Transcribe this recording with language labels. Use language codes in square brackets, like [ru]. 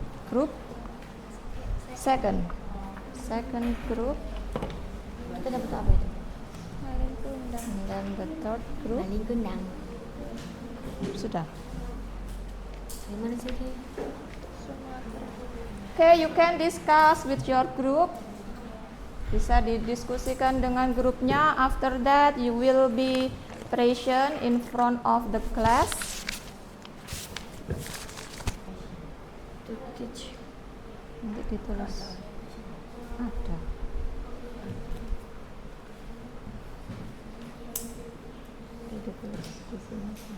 [en] Group second group. [id] Kita dapat apa itu? [en] And then the third group. [id] Maling kundang. Sudah. Gimana sih dia? [en] Okay, you can discuss with your group. [id] Bisa didiskusikan dengan grupnya. [en] After that, you will be present in front of the class. To teach. [id] Nanti ditulis. Ada. Ditulis di sini.